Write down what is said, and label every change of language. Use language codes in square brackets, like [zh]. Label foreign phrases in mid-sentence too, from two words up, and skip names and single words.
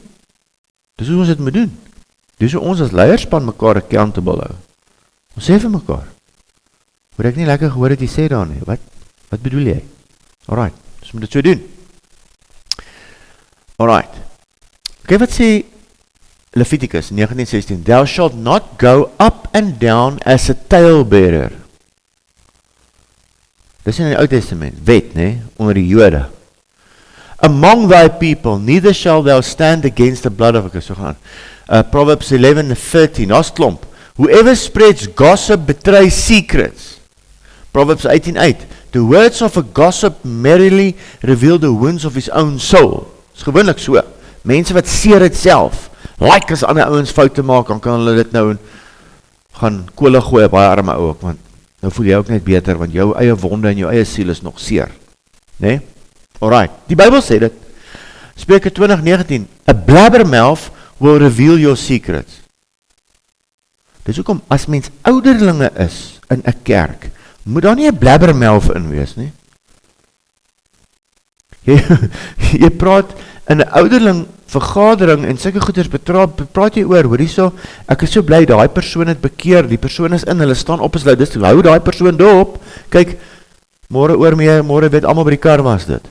[af] Dis hoe ons dit moet doen. Dis hoe ons as leierspan mekaar accountable hou. Ons sê vir mekaar. Hoor ek nie lekker gehoor het jy sê daar nie. Wat bedoel jy? Alright, ons moet dit so doen. Alright. Kyk wat sê Leviticus 19:16. [en] Thou shalt not go up and down as a talebearer. [af] Dis in die Ou Testament, wet, nee, onder die Jode. [en] Among thy people, neither shall thou stand against the blood of a so gaan. [af] Proverbs 11:13, daar's klomp. [en] Whoever spreads gossip betrays secrets. Proverbs 18:8. The words of a gossip merrily reveal the wounds of his own soul. [af] Dis gewoonlik so. Mense wat seer het self, like as ander ouens foute maak, dan kan hulle dit nou gaan kolle gooi, baie arme ou ook, want nou voel jy ook net beter, want jou eie wonde en jou eie siel is nog seer. Nee? Alright, die Bybel sê dit, Spreuke 20:19, [en] a blabbermouth will reveal your secrets. [af] Dis hoekom, as mens ouderlinge is in 'n kerk, moet daar nie 'n blabbermouth in wees nie. Jy praat in 'n ouderling vergadering en sulke goeders praat jy oor, hoor hierso, ek is so bly, daai persoon het bekeer, die persoon is in, hulle staan op as hulle, dis, hou daai persoon dop, kyk, môre weet almal by die kar was dit.